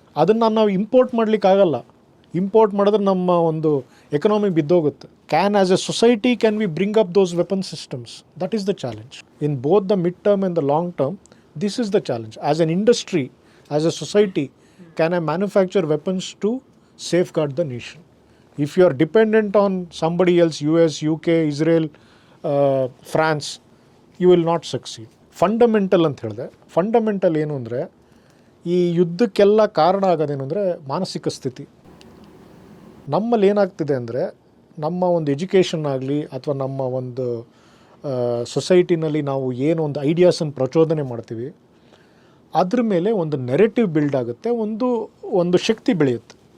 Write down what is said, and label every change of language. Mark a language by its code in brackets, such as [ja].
[kn] ಅದನ್ನು ನಾವು import ಮಾಡಲಿಕ್ಕಾಗಲ್ಲ. Import ಮಾಡಿದ್ರೆ ನಮ್ಮ ಒಂದು economy ಬಿದ್ದೋಗುತ್ತೆ. [en] Can as a society can we bring up those weapon systems? That is the challenge. In both the mid term and the long term, this is the challenge. As an industry, as a society, can I manufacture weapons to safeguard the nation? If you are dependent on somebody else, US, UK, Israel, France, you will not succeed. [kn] Fundamental ಅಂತ ಹೇಳಿದೆ. Fundamental ಏನು ಅಂದರೆ, ಈ ಯುದ್ಧಕ್ಕೆಲ್ಲ ಕಾರಣ ಆಗೋದೇನು ಅಂದರೆ ಮಾನಸಿಕ ಸ್ಥಿತಿ. ನಮ್ಮಲ್ಲಿ ಏನಾಗ್ತಿದೆ ಅಂದರೆ, ನಮ್ಮ ಒಂದು ಎಜುಕೇಷನ್ ಆಗಲಿ ಅಥವಾ ನಮ್ಮ ಒಂದು ಸೊಸೈಟಿನಲ್ಲಿ ನಾವು ಏನು ಒಂದು ಐಡಿಯಾಸನ್ನು ಪ್ರಚೋದನೆ ಮಾಡ್ತೀವಿ, ಅದ್ರ ಮೇಲೆ ಒಂದು ನೆರೆಟಿವ್ ಬಿಲ್ಡ್ ಆಗುತ್ತೆ, ಒಂದು ಶಕ್ತಿ ಬೆಳೆಯುತ್ತೆ.